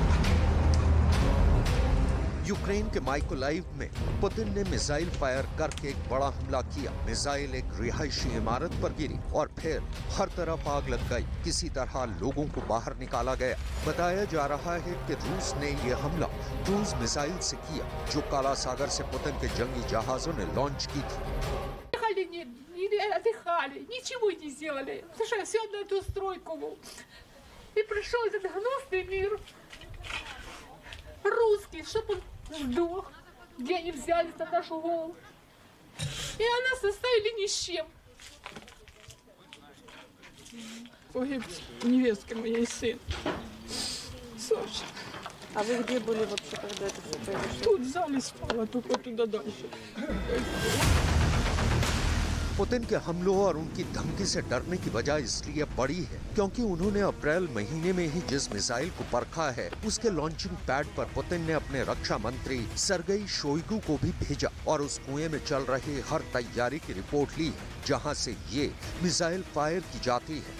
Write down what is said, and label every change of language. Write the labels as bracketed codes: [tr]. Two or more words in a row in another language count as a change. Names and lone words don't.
[hi] यूक्रेन के माइकोलाइव में पुतिन ने मिसाइल फायर करके एक बड़ा हमला किया। मिसाइल एक रिहायशी इमारत पर गिरी और फिर हर तरफ आग लग गई। किसी तरह लोगों को बाहर निकाला गया। बताया जा रहा है कि रूस ने यह हमला [en] cruise missile [hi] से किया जो काला सागर से पुतिन के जंगी जहाजों ने लॉन्च की थी। [ru] Отдыхали, ничего не сделали. Слушай, все на эту стройку. И пришел этот гнусный мир. Русский, чтобы он сдох. Где они взялись на нашу голову. И нас оставили ни с чем. Погиб невестка моя и сын. Саша. А вы где были вообще, когда это все произошло? Тут в зале спала, только туда дальше. [hi] पुतिन के हमलों और उनकी धमकी से डरने की वजह इसलिए बड़ी है क्योंकि उन्होंने अप्रैल महीने में ही जिस मिसाइल को परखा है उसके [en] launching pad [hi] पर पुतिन ने अपने रक्षा मंत्री सर्गेई शोइगु को भी भेजा और उस कुएं में चल रही हर तैयारी की रिपोर्ट ली है जहां से ये मिसाइल फायर की जाती है।